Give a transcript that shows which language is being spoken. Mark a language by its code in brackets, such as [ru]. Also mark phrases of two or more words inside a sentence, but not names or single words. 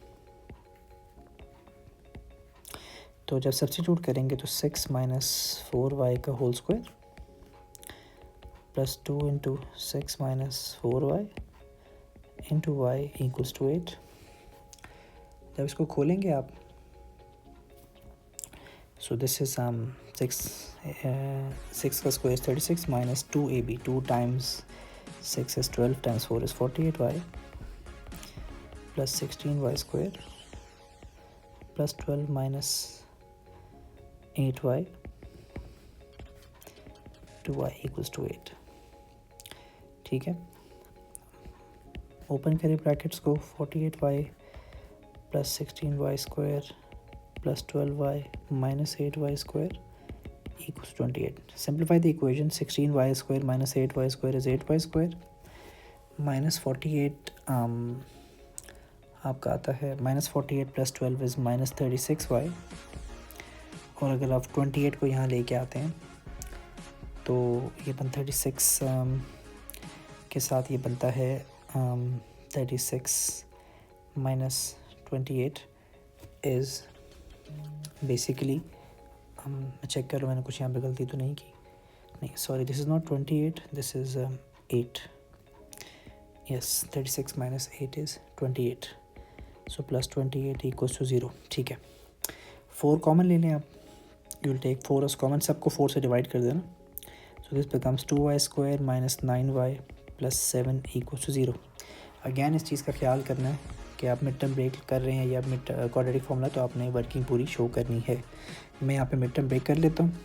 [hi] तो जब सब्स्टिट्यूट करेंगे तो 6 - 4y का [en] whole square [hi] + 2 × 6 - 4y × y = 8। जब इसको खोलेंगे आप, [en] so this is [hi] 6 का स्क्वायर 36 - 2ab, 2 × 6 is 12 × 4 is 48y + 16y² + 12 - 8y to y = 8। ठीक है, ओपन करें ब्रैकेट्स को, 48y + 16y² + 12y - 8y² = 28। [en] Simplify the equation, 16y² - 8y² is 8y² -48 [hi] आपका आता है [en] -48 + 12 is -36y। [hi] और अगर आप 28 को यहाँ लेके आते हैं तो ये 36 के साथ ये बनता है 36 - 28 [en] is basically, [hi] चेक करो मैंने कुछ यहाँ पे गलती तो नहीं की। [en] नहीं, sorry, this is not 28, this is 8. yes, 36 - 8 is 28. [hi] सो +28 = 0। ठीक है, 4 कॉमन ले लें आप। [en] you will take 4 as common, [hi] सबको 4 से डिवाइड कर देना। [en] so this becomes 2y² - 9y + 7 = 0। [hi] अगेन इस चीज़ का ख्याल करना है कि आप [en] mid term break [hi] कर रहे हैं या [en] mid quadratic formula, [hi] तो आपने वर्किंग पूरी शो करनी है। मैं यहाँ पे [en] mid term break [hi] कर लेता हूँ।